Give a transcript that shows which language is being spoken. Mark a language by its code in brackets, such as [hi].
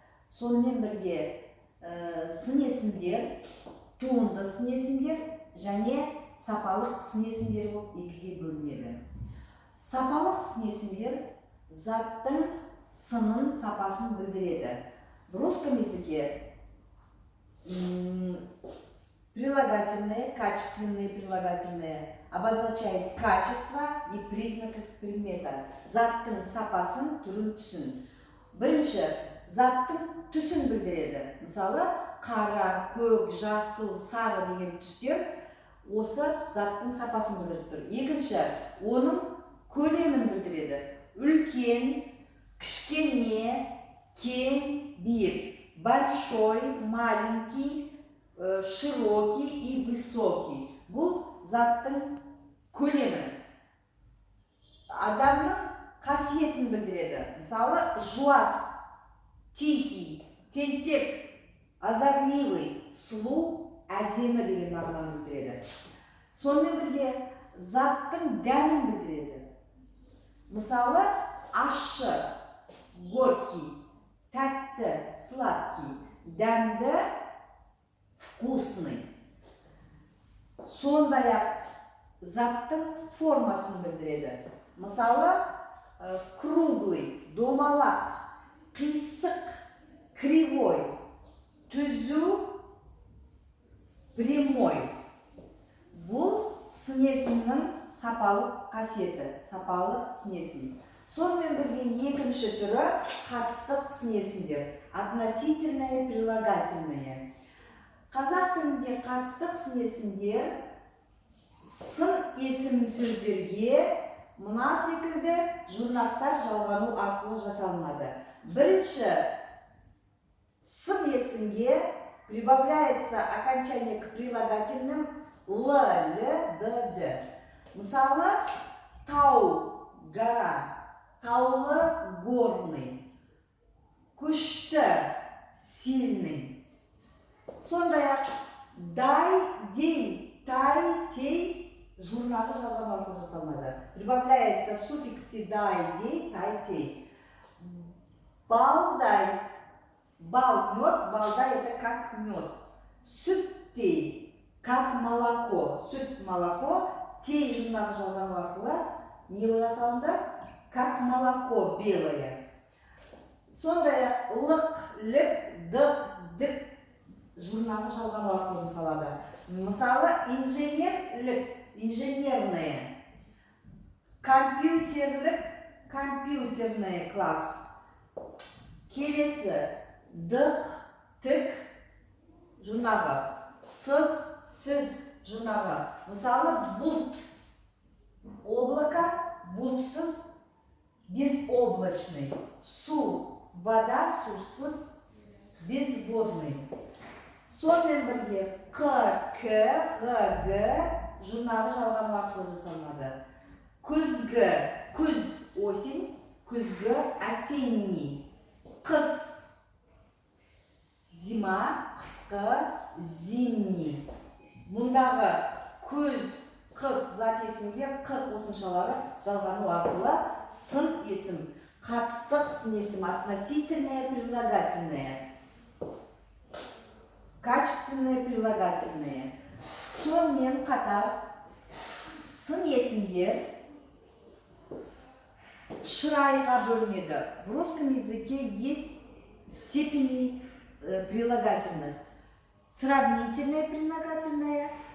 [kk] Сонымен бірге сын есімдер, туынды сын есімдер және сапалық сын есімдер болып екіге бөлінеді. Сапалық сын есімдер заттың сынын, сапасын білдіреді. [ru] В русском языке прилагательные, качественные прилагательные обозначают качество и признак предмета. [kk] Заттың сапасын, түрін, түсін. Бірінші, заттың түсін білдіреді. Мысалы, қара, көк, жасыл, сары деген түстер осы заттың сапасын білдіріп тұр. Екінші, оның көлемін білдіреді. Үлкен, кішкене, кең, биік. [ru] Большой, маленький, широкий и высокий. [kk] Бұл заттың көлемі. Адамның қасиетін білдіреді. Мысалы, жуас, тихий, тентек, озорливый, сұлу, әдемі деген мағынаны білдіреді. Сонымен бірге заттың дәмін білдіреді. Мысалы, ащы, горький, тәтті, сладкий, дәмді, вкусный. Сондай-ақ заттың формасын білдіреді. Мысалы, круглый, домалақ, қисық, кривой, түзу, прямой. Бұл сын есімнің сапалық қасиеті, сапалы сын есім. Сонымен бірге екінші түрі қатыстық сын есімдер, [ru] относительные, прилагательные. [kk] Қазақ тілінде қатыстық сын есімдер сын есім сөздерге мына секілді жұрнақтар жалғану арқылы жасалынады. Бірінші, сын есімге [ru] прибавляется окончание к прилагательным л, л, д, д. [kk] Мысалы, тау, гора, таулы, горный, күшті, сильный. Сондай-ақ дай, дей, тай, тей жұрнағы жалғану арқылы жасалынады. [ru] Прибавляется суффиксы дай, дей, тай, тей. Балдай, бал, мед, балдай это как мед. Сүт, тей, как молоко. [kk] Сүт, молоко, тей жұрнағы жалғану арқылы не жасалынды? [ru] Как молоко белое. [kk] Сондай-ақ лық, лік, дық, дік жұрнағы жалғану арқылы жасалады. Мысалы, инженерлік, инженерное, компьютерлік, компьютерный класс. Келесі, дық, тік жұрнағы, сыз, сіз жұрнағы. Мысалы, бұлт, облако, бұлтсыз, безоблачный. Су, вода, сусыз, безводный. Сонымен бірге Қ, К, Х, Г жұрнағы жалғану арқылы жасалынады. Күзгі, күз, осень, күзгі, осенний. Қыс, зима, қысқы, зимний. Мұндағы күз, қыс зат есімге Қ қосымшалары жалғану арқылы сын есім, қатыстық сын есім, [ru] относительное, прилагательное. Качественные прилагательные. [kk] Сонымен қатар сын есімдер шырайға бөлінеді. [ru] В русском языке есть степени прилагательных. сравнительное прилагательное.